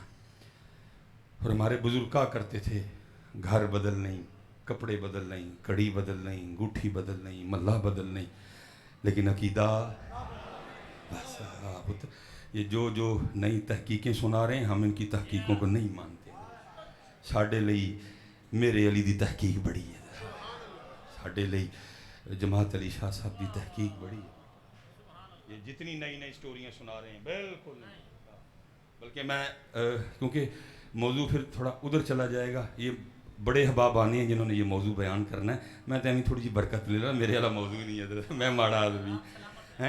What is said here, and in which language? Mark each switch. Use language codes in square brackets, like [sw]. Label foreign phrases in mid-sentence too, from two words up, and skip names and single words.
[ur] اور ہمارے بزرگ کہا کرتے تھے گھر بدل نہیں, کپڑے بدل نہیں, کڑی بدل نہیں, انگوٹھی بدل نہیں, ملہ بدل نہیں, لیکن عقیدہ بس. پتر یہ جو نئی تحقیقیں سنا رہے ہیں ہم ان کی تحقیقوں کو نہیں مانتے. [pa] ساڈے لئی میرے علی دی تحقیق بڑی ہے, ساڈے لئی جماعت علی شاہ صاحب دی تحقیق بڑی ہے. [ur] یہ جتنی نئی نئی سٹوریاں سنا رہے ہیں بالکل نہیں, بلکہ میں کیونکہ موضوع پھر تھوڑا ادھر چلا جائے گا. یہ بڑے احباب آنے ہیں جنہوں نے یہ موضوع بیان کرنا ہے, میں تو تھوڑی سی برکت لے رہا, میرے والا موضوع نہیں ہے, میں ماڑا آدمی ہیں.